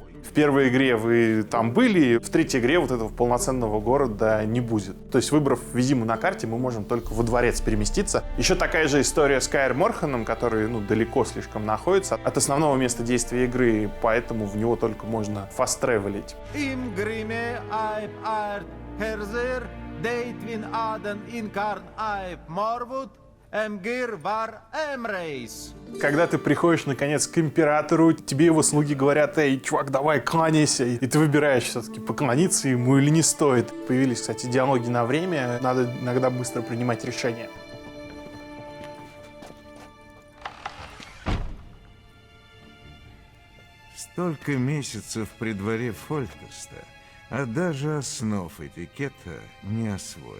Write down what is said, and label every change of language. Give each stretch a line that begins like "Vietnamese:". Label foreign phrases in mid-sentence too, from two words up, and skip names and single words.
Russian: В первой игре вы там были, в третьей игре вот этого полноценного города не будет. То есть, выбрав Визиму на карте, мы можем только во дворец переместиться. Еще такая же история с Каэр Морханом, который далеко слишком находится от основного места действия игры, поэтому в него только можно фаст-тревелить. Им гриме айп арт херзер, дейтвин аден инкарн айп морвуд, Эмгир вар эмрейс. Когда ты приходишь, наконец, к императору, тебе его слуги говорят: эй, чувак, давай, кланяйся. И ты выбираешь все-таки, поклониться ему или не стоит. Появились, кстати, диалоги на время, надо иногда быстро принимать решения. Столько месяцев при дворе Фольтеста, а даже основ этикета не освоил.